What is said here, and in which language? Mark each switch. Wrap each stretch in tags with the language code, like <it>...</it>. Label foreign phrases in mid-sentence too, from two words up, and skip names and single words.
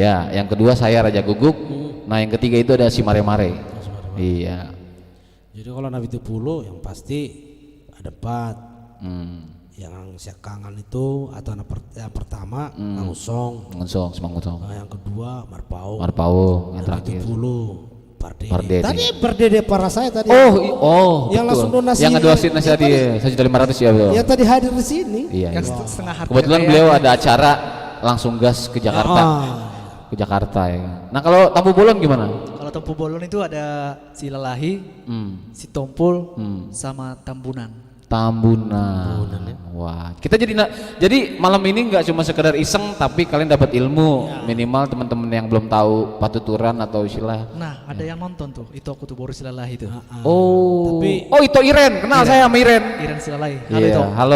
<id>Ya, yang kedua saya Raja Guguk. Nah, yang ketiga itu ada si Mare-Mare. Iya. Jadi kalau Nabi Tupulu yang pasti ada 4. Hmm. Yang Siakangan itu atau yang pertama Mangusong. Ngonsong, Semangutong. Nah, yang kedua Marpau. Marpao yang Nabi terakhir. Tupulu Pardede. Pardede. Tadi Pardede para saya tadi. Yang Yang langsung donasi. Yang ngedoasin nasi tadi 1.500 ya, Bro. Yang tadi hadir di sini. Iya. Yang iya. setengah harga. Kebetulan beliau ada acara langsung gas ke Jakarta. Ah. Ke Jakarta ya. Nah, kalau Tampu Bolon gimana? Kalau Tempu Bolon itu ada si Lelahi, Hmm. si Tompul, Hmm. sama Tambunan. Tambunan. Wah, kita jadi malam ini nggak cuma sekedar iseng, tapi kalian dapat ilmu. Minimal teman-teman yang belum tahu patuturan atau istilah. Nah, ada yang nonton tuh. Itu aku tuh baru si Lelahi itu. Oh, Tapi- oh itu Iren, kenal saya sama Iren. Iren si Lelahi. Halo Iya, itu. halo.</id>